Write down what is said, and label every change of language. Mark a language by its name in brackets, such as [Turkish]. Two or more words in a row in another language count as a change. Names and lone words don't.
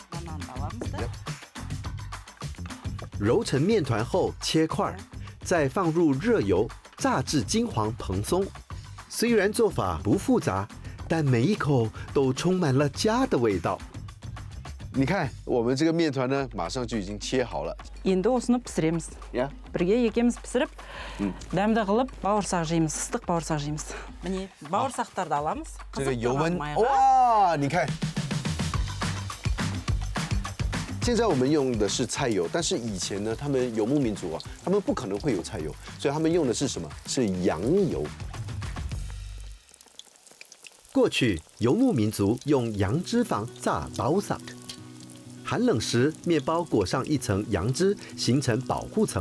[Chinese] 揉成面团后切块，再放入热油炸至金黄蓬松。虽然做法不复杂，但每一口都充满了家的味道。你看，我们这个面团呢，马上就已经切好了。 [Kazakh] Енді осыны пісіреміз. Бірге екеуміз пісіріп, дәмді қылып, бауырсақ жейміз, ыстық бауырсақ жейміз. Міне, бауырсақтарды аламыз. [Chinese] 这个油温，哇，你看。现在我们用的是菜油，但是以前呢，他们游牧民族啊，他们不可能会有菜油，所以他们用的是什么？是羊油。过去游牧民族用羊脂肪炸Bausak，寒冷时面包裹上一层羊脂，形成保护层。